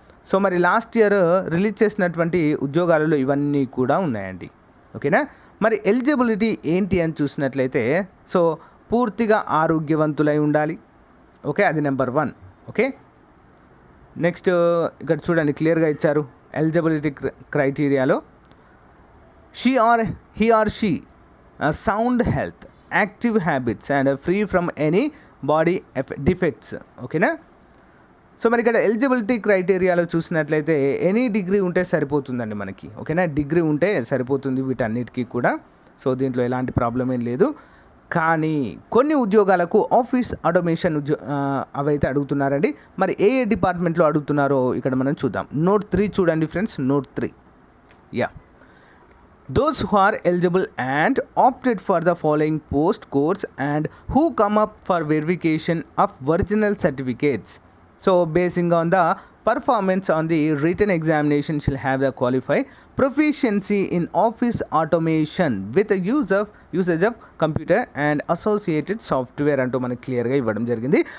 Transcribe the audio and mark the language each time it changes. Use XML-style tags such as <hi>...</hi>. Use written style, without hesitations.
<te>So మరి last year release చేసినటువంటి ఉద్యోగాలలో ఇవన్నీ కూడా ఉన్నాయండి. ఓకేనా? మరి ఎలిజిబిలిటీ ఏంటి అని చూసినట్లయితే సో పూర్తిగా ఆరోగ్యవంతులై ఉండాలి. ఓకే, అది నెంబర్ 1. ఓకే, నెక్స్ట్ ఇక్కడ చూడండి క్లియర్గా ఇచ్చారు eligibility క్రైటీరియాలో.</te> <en>he or she sound health, active habits and free from any body defects.</en> <te>ఓకేనా? సో మరి ఇక్కడ ఎలిజిబిలిటీ క్రైటీరియాలో చూసినట్లయితే ఎనీ డిగ్రీ ఉంటే సరిపోతుందండి మనకి. ఓకేనా? డిగ్రీ ఉంటే సరిపోతుంది వీటన్నిటికీ కూడా. సో దీంట్లో ఎలాంటి ప్రాబ్లం ఏం లేదు. కానీ కొన్ని ఉద్యోగాలకు ఆఫీస్ ఆటోమేషన్ అవైతే అడుగుతున్నారండి. మరి ఏ డిపార్ట్మెంట్లో అడుగుతున్నారో ఇక్కడ మనం చూద్దాం. నోట్ 3 చూడండి friends.</te> <en>note 3, those who are eligible and opted for the following post course and who come up for verification of original certificates, so basing on the performance on the written examination shall have the qualified proficiency in office automation with the usage of computer and associated software</en> <te>అంటూ మనకు క్లియర్గా ఇవ్వడం జరిగింది.</te>